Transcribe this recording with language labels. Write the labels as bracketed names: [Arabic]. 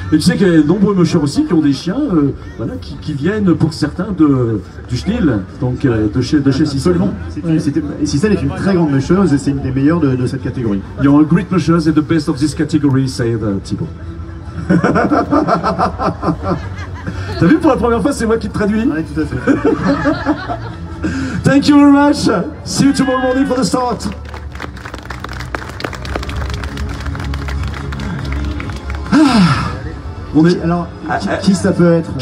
[French] Et tu sais qu'il y a de nombreux mushers aussi qui ont des chiens voilà, qui viennent pour certains du Schnil, donc de chez Sissel. Sissel est une très grande musheuse et c'est une des meilleures de cette catégorie. [English] You're a great mushers and the best of this category, said Thibaut. [French] T'as vu, pour la première fois, c'est moi qui te traduis. Oui, tout à fait. [English] Thank you very much. See you tomorrow morning for the start. [French] Alors, qui ça peut être?